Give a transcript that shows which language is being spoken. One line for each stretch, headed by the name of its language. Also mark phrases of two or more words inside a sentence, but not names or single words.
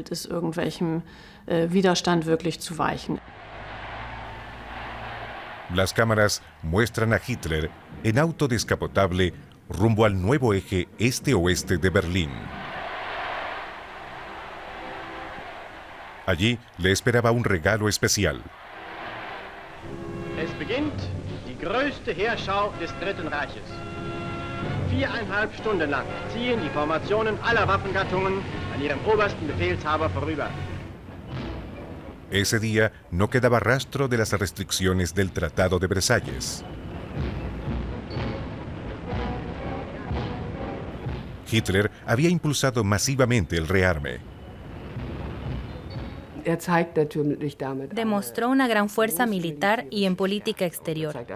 Spanish: Las cámaras muestran a Hitler en auto descapotable rumbo al nuevo eje este-oeste de Berlín. Allí le esperaba un regalo especial.
German: Es beginnt die größte Heerschau des Dritten Reiches. 4,5 Stunden lang ziehen die Formationen aller Waffengattungen an ihrem obersten Befehlshaber vorüber.
Spanish: Ese día no quedaba rastro de las restricciones del Tratado de Versalles. Hitler había impulsado masivamente el rearme. Demostró una gran fuerza militar y en política exterior.